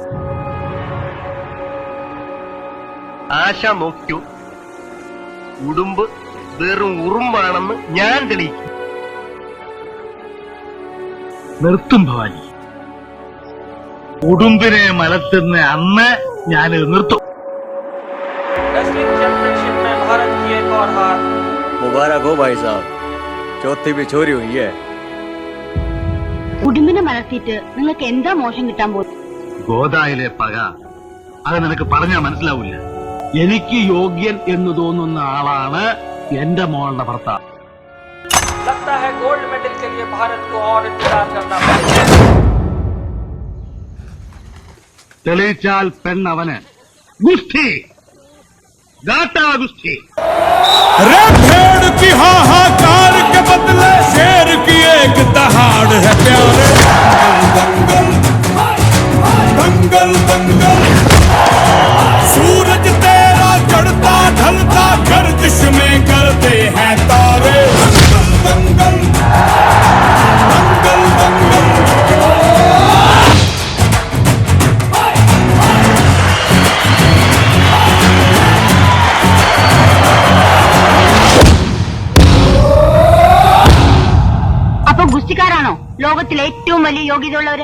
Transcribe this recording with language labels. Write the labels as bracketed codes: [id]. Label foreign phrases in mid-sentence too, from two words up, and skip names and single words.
[ml] ആശ നോക്കൂ, ഉടുമ്പ് വെറും ഉറുമ്പാണെന്ന് ഞാൻ തെളിയിക്കും. നിർത്തും ഭവാനി, ഉടുമ്പിനെ മലത്തുന്ന അന്ന് ഞാനിത് നിർത്തും. [hi] मुबारक हो भाई साहब, चौथी भी चोरी हुई है. [ml] ഉടുമ്പിനെ മലർത്തിയിട്ട് നിങ്ങൾക്ക് എന്താ മോശം കിട്ടാൻ പോകും? ഗോദായിലെ പക അത് നിനക്ക് പറഞ്ഞാൽ മനസ്സിലാവില്ല. എനിക്ക് യോഗ്യൻ എന്ന് തോന്നുന്ന ആളാണ് എന്റെ മോളുടെ ഭർത്താവ്. [hi] गोल्ड मेडल के लिए भारत को और इंतजार करना [ml] തെളിയിച്ചാൽ പെണ്ണവന് ഗുസ്തി [hi] गाटा गुस्ती. भेड़ की हाहाकार के बदले शेर की एक दहाड़ है प्यारे. दंगल दंगल दंगल, सूरज तेरा चढ़ता ढलता गर्दिश में करते हैं तारे. दंगल दंगल दंगल दंगल. [ml] അപ്പൊ ഗുസ്തിക്കാരാണോ ലോകത്തിലെ ഏറ്റവും വലിയ യോഗ്യത ഉള്ളവര്?